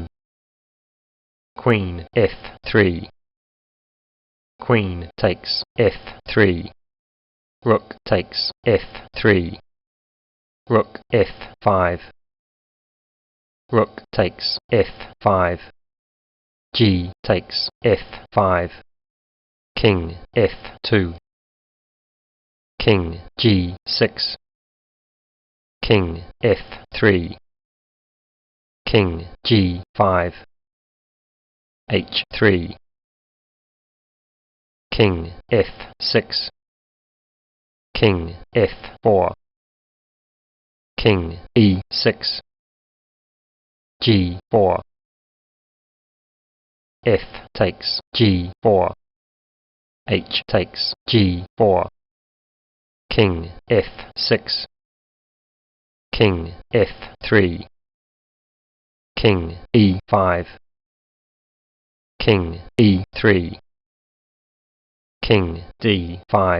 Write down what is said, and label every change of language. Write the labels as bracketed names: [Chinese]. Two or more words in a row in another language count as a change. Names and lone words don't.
[English] Queen F3. Queen takes F3. Rook takes F3. Rook F5. Rook takes F5. G takes F5. King F2. King G6. King F3. King G5. H3. King F6. King F4. King E6. G4. F takes G4. H takes G4. King F6. King F3. King E5. King E3. King D5.